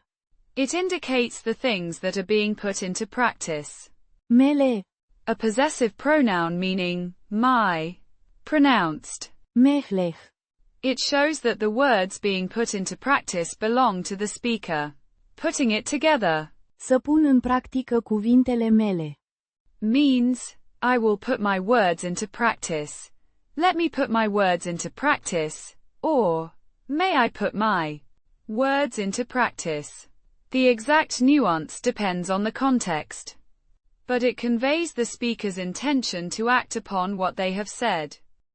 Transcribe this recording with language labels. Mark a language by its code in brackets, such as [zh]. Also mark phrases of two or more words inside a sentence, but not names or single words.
[en] It indicates the things that are being put into practice. Mele. A possessive pronoun meaning my. Pronounced. Mehleh. It shows that the words being put into practice belong to the speaker. Putting it together [ro] Să pun în practică cuvintele mele. [en] means, I will put my words into practice. Let me put my words into practice, or, may I put my words into practice. The exact nuance depends on the context, but it conveys the speaker's intention to act upon what they have said.